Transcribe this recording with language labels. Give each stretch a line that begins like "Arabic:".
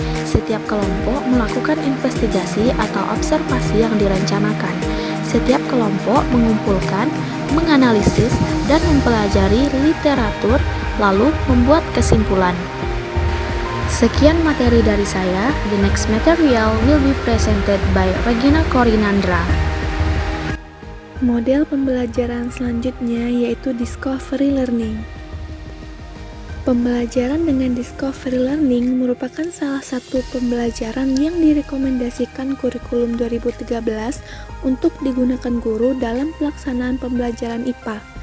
Indonesian: Setiap kelompok melakukan investigasi atau observasi yang direncanakan. Setiap kelompok mengumpulkan, menganalisis, dan mempelajari literatur, lalu membuat kesimpulan. Sekian materi dari saya.
English: The next material will be presented by Regina Korinandra.
Indonesian: Model pembelajaran selanjutnya yaitu Discovery Learning. Pembelajaran dengan Discovery Learning merupakan salah satu pembelajaran yang direkomendasikan kurikulum 2013 untuk digunakan guru dalam pelaksanaan pembelajaran IPA.